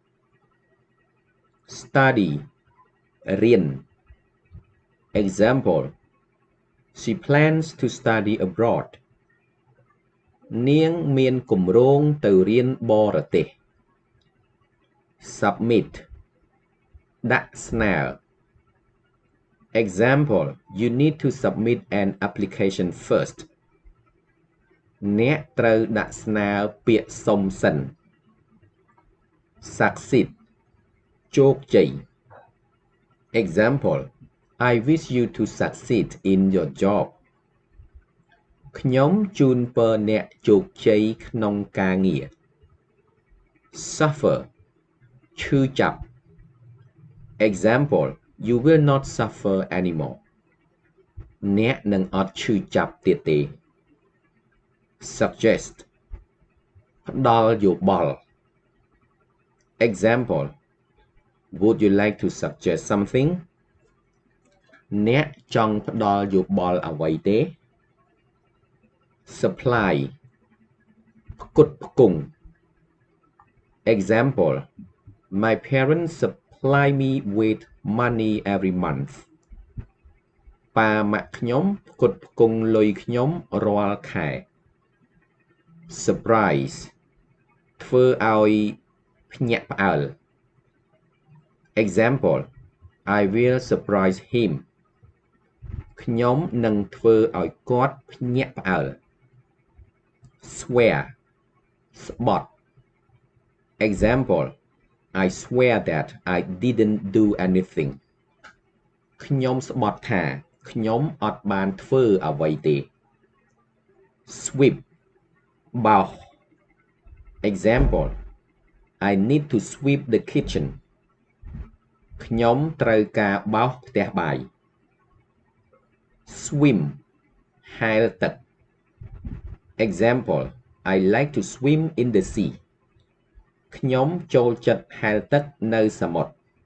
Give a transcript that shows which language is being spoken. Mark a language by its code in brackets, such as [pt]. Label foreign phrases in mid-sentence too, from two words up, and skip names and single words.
[km] Study រៀន [en] Example She plans to study abroad [km] នាងមានគម្រោងទៅរៀនបរទេស Submit ដាក់ស្នើ [en] Example You need to submit an application first [km] អ្នកត្រូវដាក់ស្នើពាក្យសុំសិន Succeed ជោគជ័យ [en] Example I wish you to succeed in your job [km] ខ្ញុំជូនពរអ្នកជោគជ័យក្នុងការងារ Suffer ឈឺចាប់ [en] Example You will not suffer anymore [km] អ្នកនឹងអត់ឈឺចាប់ទៀតទេ Suggest ផ្ដល់យោបល់ [en] Example Would you like to suggest something [km] អ្នកចង់ផ្ដល់យោបល់អ្វីទេ Supply ផ្គត់ផ្គង់ [en] Example My parents supply me with money every month [km] ប៉ាម៉ាក់ខ្ញុំផ្គត់ផ្គង់លុយខ្ញុំរាល់ខែ Surprise ធ្វើឲ្យភ្ញាក់ផ្អើល [en] Example I will surprise him [km] ខ្ញុំនឹងធ្វើឲ្យគាត់ភ្ញាក់ផ្អើល Swear ស្បត់ [en] Example I swear that I didn't do anything [km] ខ្ញុំស្បត់ថាខ្ញុំអត់បានធ្វើអ្វីទេ Sweep បោស [en] Example I need to sweep the kitchen [km] ខ្ញុំត្រូវការបោសផ្ទះបាយ Swim ហែលទឹក [en] Example I like to swim in the sea [km] ខ្ញុំចូលចិត្តហែលទឹកនៅសមុទ្រ